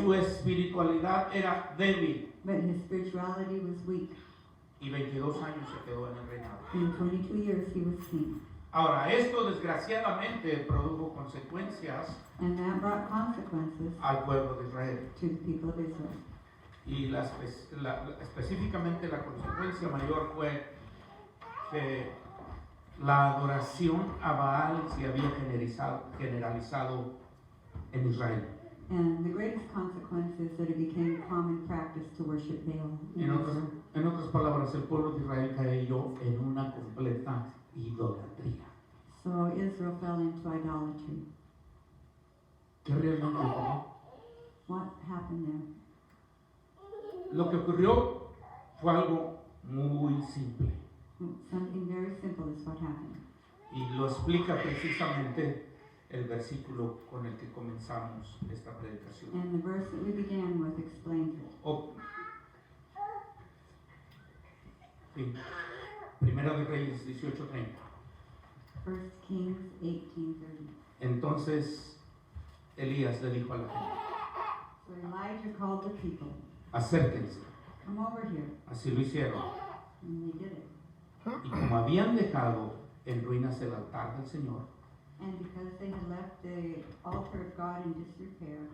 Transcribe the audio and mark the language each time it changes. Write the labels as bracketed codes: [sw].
[es] su espiritualidad era débil. [en] But his spirituality was weak. [es] Y 22 años se quedó en el reinado. [en] In 22 years, he was king. [es] Ahora, esto desgraciadamente produjo consecuencias [en] And that brought consequences [es] al pueblo de Israel. [en] to the people of Israel. [es] Y específicamente la consecuencia mayor fue que la adoración a Baal se había generalizado en Israel. [en] And the greatest consequence is that it became common practice to worship Baal. [es] En otras palabras, el pueblo de Israel cayó en una completa idolatría. [en] So Israel fell into idolatry. [es] ¿Qué realmente ocurrió? [en] What happened there? [es] Lo que ocurrió fue algo muy simple [en] Something very simple is what happened. [es] y lo explica precisamente el versículo con el que comenzamos esta predicación. [en] And the verse that we began with explains it. [es] Sí. Primera de Reyes 18:30. [en] 1 Kings 18:30. [es] Entonces Elías le dijo a la gente: [en] So Elijah called the people, [es] acérquense. [en] come over here. [es] Así lo hicieron. [en] And they did it. [es] Y como habían dejado en ruinas el altar del Señor, [en] And because they had left the altar of God in disrepair,